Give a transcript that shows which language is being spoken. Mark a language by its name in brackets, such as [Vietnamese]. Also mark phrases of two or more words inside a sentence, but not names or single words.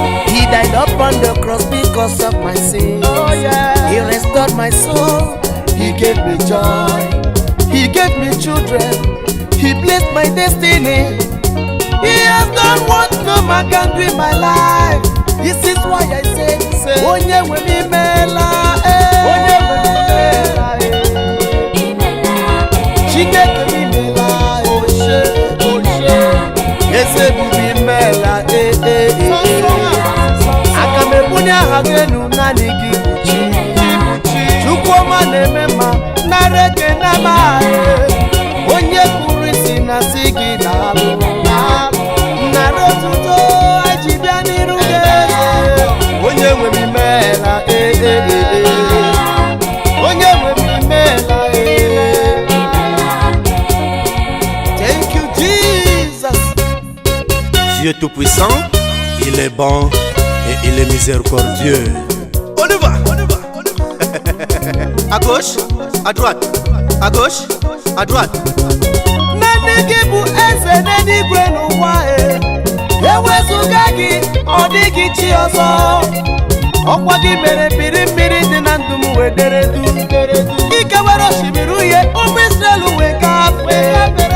[English] He died upon the cross because of my sins. Oh, yeah. He restored my soul. He gave me joy. He gave me children. He blessed my destiny. He has done what no man can do in my life. This is why I say, say, [Igbo] Onye nwe m imela, eh. Onye nwe m imela, eh. Chineke m imela, eh. Oshe, oshe. Eze m imela, eh, eh, eh, eh. Aga m ebunye aha gị enu, naanị gị bụ Chi. Chukwu ọma na-eme mma, nara ekene m, eh. Onye pụrụ isi na si gị daalụ, daalụ. Nara otuto eji bịa n'iru gị, eh. Onye nwe m imeela, eh, eh, eh, eh. Onye nwe m imeela, eh. [English] Thank you, Jesus. [French] Dieu Tout-Puissant, il est bon et il est miséricordieux. On y va, on y va, on y va. À gauche, à droite, à gauche, à droite. [Igbo] Naanị gị bụ eze n'eluigwe n'ụwa, eh. Ewezuga gị, ọ dịghị chi ọzọ. Ọkwa gị mere mmiri mmiri dị na ndụ m wee dere du, dere du. Ike were osimiri uhie, ụmụ Israel wee gafee.